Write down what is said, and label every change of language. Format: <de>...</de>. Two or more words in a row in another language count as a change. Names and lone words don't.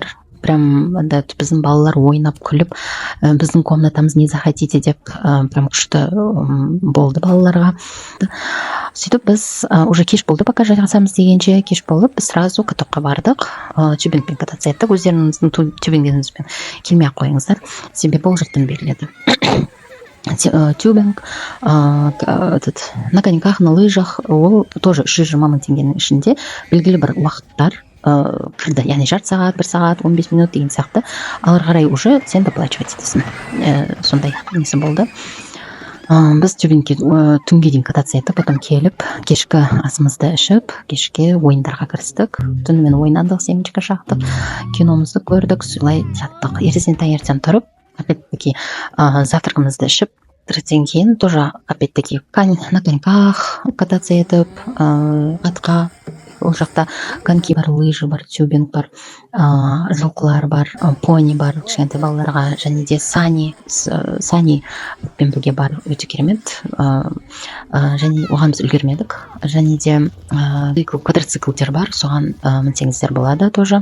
<kk>Прям біздің балалар ойнап күліп, біздің комнатамыз</kk> <ru>не захотите</ru> <kk>деп прям күшті болды балаларға. Сөйтіп біз уже кеш болды, пока жайғасамыз дегенше кеш болып, біз сразу катокқа бардық. Тюбингпен кататься еттік. Өздеріңіздің тюбингіңізбен келмей ақ қойыңыздар, себебі ол жұрттан беріледі. Тюбинг,</kk> <ru>на коньках, на лыжах,</ru> <kk>ол тоже 320 мың теңгенің ішінде белгілі бір уақыттар кірді, яғни жарты сағат, 1 сағат, 15 минут деген сияқты. Алар қарай уже сен доплачивать етесің. Сондай несі болды. Біз тюбингке түнге дейін кататься еттік, потом келіп, кешкі асымызды ішіп, кешке ойындарға кірістік. Түнімен ойнадық, семечка шақтық, киномызды көрдік, солай жаттық. Ертесіне таңертең тұрып, опять-таки завтракымызды ішіп, тіріден кейін</kk> <ru>тоже опять-таки на коньках кататься</ru> <kk>етіп, атқа, ол жақта коньки бар, лыжи бар, тюбинг бар, жылқылар бар, пони бар, кішкентай балаларға, және де сани пен бірге бар, өте керемет. Және оған біз үлгермедік. Және де квадроциклдер бар, соған мінсеңіздер болады тоже.</kk>